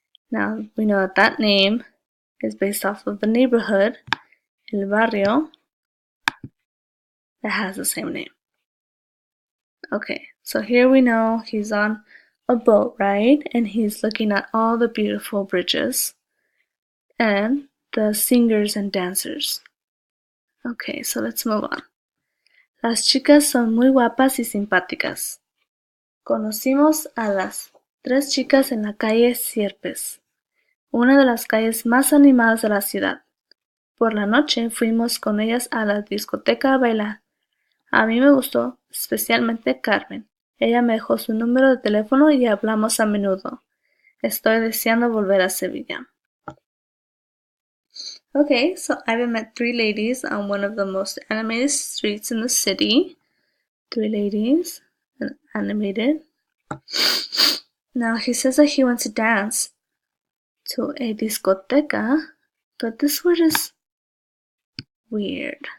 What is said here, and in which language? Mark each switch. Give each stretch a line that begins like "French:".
English: Now, we know that that name is based off of the neighborhood, el barrio, that has the same name. Okay, so here we know he's on a boat, right? And he's looking at all the beautiful bridges and the singers and dancers. Okay, so let's move on.
Spanish: Las chicas son muy guapas y simpáticas. Conocimos a las 3 chicas en la calle Sierpes, una de las calles más animadas de la ciudad. Por la noche fuimos con ellas a la discoteca a bailar. A mí me gustó especialmente Carmen. Ella me dejó su número de teléfono y hablamos a menudo. Estoy deseando volver a Sevilla.
English: Okay, so I've met 3 ladies on one of the most animated streets in the city. 3 ladies, and animated. Now he says that he wants to dance to a discoteca, but this word is weird.